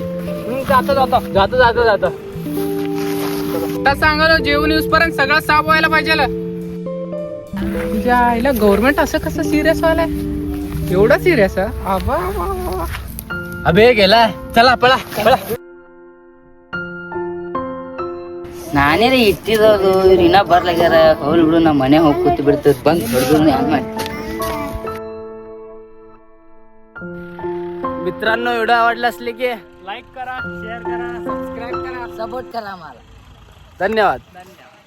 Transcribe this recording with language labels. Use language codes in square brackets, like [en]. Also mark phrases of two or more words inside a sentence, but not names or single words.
[mr] जातो जातो जातो जातो जातो. आता सांगा जेवण येऊस पर्यंत सगळं साफ व्हायला पाहिजे. तुझ्या आईला गव्हर्नमेंट असं कसं सिरियस व्हायलाय? एवढं सिरियस? अबे गेला. चला पळा पळा. [kn] ನಾನೇ ರೀ ಇಟ್ಟಿರೋದು ಇನ್ನ ಬರ್ಲಾಗ್ಯಾರ. ಅವ್ರು ಬಿಡು ನಮ್ಮ ಮನೆ ಹೋಗಿ ಕೂತು ಬಿಡ್ತದ ಬಂದ್ ಹೊಡೆದ್ರು ಹೆಂಗ್ ಮಾಡಿ. [mr] मित्रांनो व्हिडिओ आवडला असले की लाईक करा, शेअर करा, सबस्क्राईब करा. सपोर्ट करा मला. धन्यवाद. धन्यवाद.